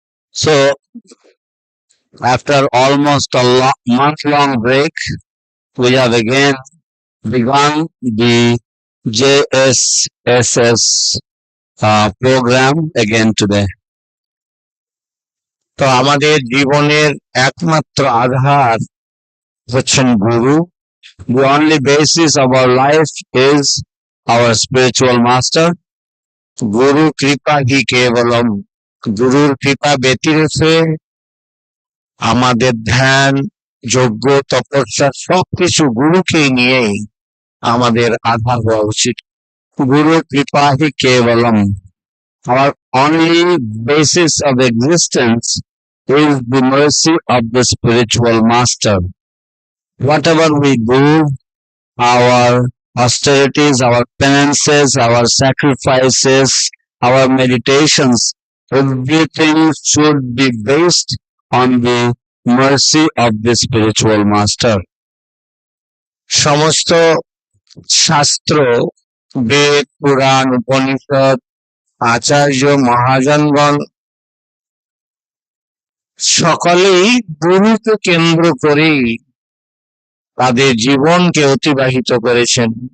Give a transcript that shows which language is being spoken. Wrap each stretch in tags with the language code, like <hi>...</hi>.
<en>So after almost a month-long break, we have again begun the JSS program again today.</en> <bn>তো আমাদের জীবনের একমাত্র আধার হচ্ছেন গুরু।</bn> <en>The only basis of our life is our spiritual master.</en> <hi>Guru Kripa hi Kevalam.</hi> <bn>Gurur Kripa ব্যতিরেকে আমাদের ধ্যান, যজ্ঞ, তপস্যা সবকিছু গুরুকে নিয়েই আমাদের আধার হওয়া উচিত।</bn> <hi>Guru Kripa hi Kevalam.</hi> <en>Our only basis of existence is the mercy of the spiritual master. Whatever we do, our austerities, our penances, our sacrifices, our meditations, everything should be based on the mercy of the spiritual master.</en> <bn>সমস্ত শাস্ত্র, বেদ, পুরাণ, উপনিষদ, আচার্য, মহাজনগণ সকলেই গুরুকে কেন্দ্র করেই তাদের জীবনকে অতিবাহিত করেছেন।</bn>